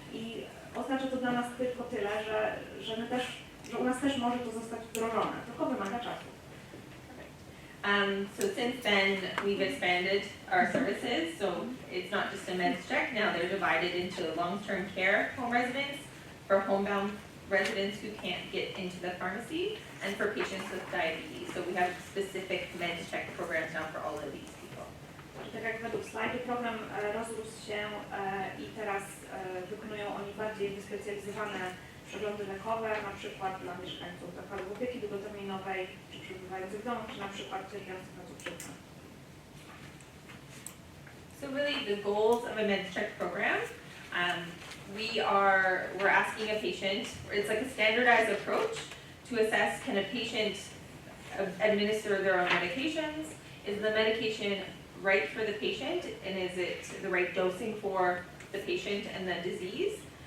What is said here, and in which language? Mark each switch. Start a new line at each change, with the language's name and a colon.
Polish: I oznacza to dla nas tylko tyle, że u nas też może to zostać wdrożone, tylko wymaga czasu.
English: So since then, we've expanded our services. So it's not just a meds check. Now they're divided into long-term care home residents, for homebound residents who can't get into the pharmacy, and for patients with diabetes. So we have specific meds check programs now for all of these people.
Polish: Tak jak według slajdu, program rozrósł się i teraz wykonują oni bardziej wyspecjalizowane przeglądy lekowe, na przykład dla mieszkańców zakładów opieki długoterminowej, czy przebywających w domu, czy na przykład cierpiących na cukrzycę.
English: So really the goals of a meds check program, we're asking a patient, it's like a standardized approach to assess, can a patient administer their own medications? Is the medication right for the patient, and is it the right dosing for the patient and the disease?